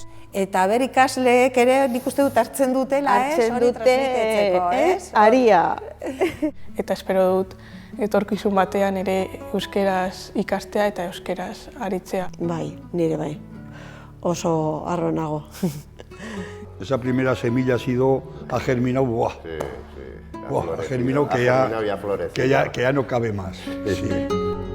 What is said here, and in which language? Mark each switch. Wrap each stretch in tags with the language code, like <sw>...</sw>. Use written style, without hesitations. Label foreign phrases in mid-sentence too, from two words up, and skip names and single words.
<eu>Eta ber ikasleek ere nik uste dut hartzen dutela, hori transmitetzeko, aria. Eta espero dut etorkizun batean ere euskeraz ikastea eta euskeraz aritzea. Bai, nire bai. Oso harro nago.</eu> <es>Esa primera semilla ha germinado, ¡buah! Sí, Ha germinado que ya no cabe más. Sí.</es>